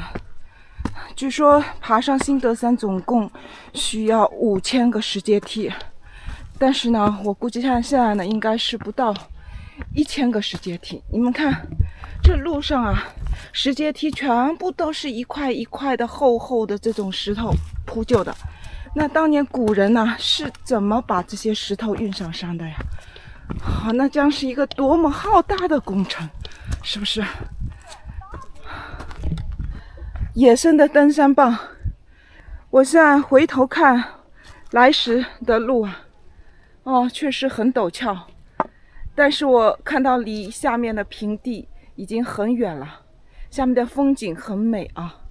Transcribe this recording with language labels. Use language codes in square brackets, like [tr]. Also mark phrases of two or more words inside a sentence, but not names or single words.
[zh] 據說爬上新德山總共需要5000個石階梯，但是呢，我估計看現在呢，應該是不到1000個石階梯。你們看，這路上啊，石階梯全部都是一塊一塊的厚厚的這種石頭鋪就的。那當年古人呢，是怎麼把這些石頭運上山的呀？好，那將是一個多麼浩大的工程，是不是？野生的登山棒。我現在回頭看來時的路啊，哦，確實很陡峭，但是我看到離下面的平地已經很遠了，下面的風景很美啊。